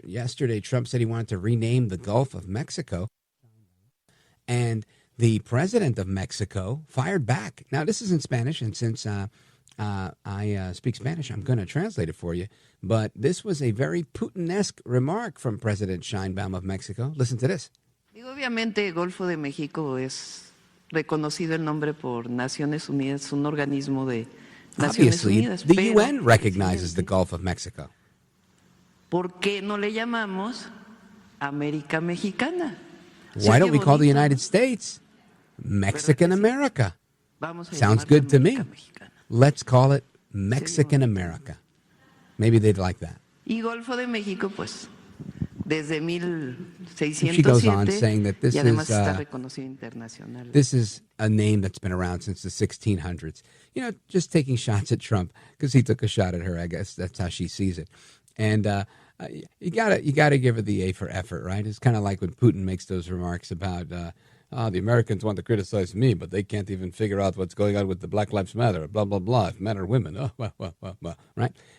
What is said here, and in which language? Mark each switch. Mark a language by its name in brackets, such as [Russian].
[English] Yesterday, Trump said he wanted to rename the Gulf of Mexico. And the president of Mexico fired back. Now, this is in Spanish, and since I speak Spanish, I'm going to translate it for you. But this was a very Putin-esque remark from President Sheinbaum of Mexico. Listen to this. [Spanish] Obviamente, el Golfo de México es reconocido el nombre por Naciones Unidas, un organismo de Naciones [English] Obviously, the UN recognizes the Gulf of Mexico. [Spanish] ¿Por qué no le llamamos América Mexicana? [English] Why don't we call the United States Mexican America? Sounds good to me. Let's call it Mexican America. Maybe they'd like that. [Spanish] Y Golfo de México, pues, desde 1607. [English] She goes on saying that this is a name that's been around since the 1600s. You know, just taking shots at Trump because he took a shot at her. I guess that's how she sees it. And you gotta give her the A for effort, right? It's kind of like when Putin makes those remarks about the Americans want to criticize me, but they can't even figure out what's going on with the Black Lives Matter, blah, blah, blah, if men or women, well, right?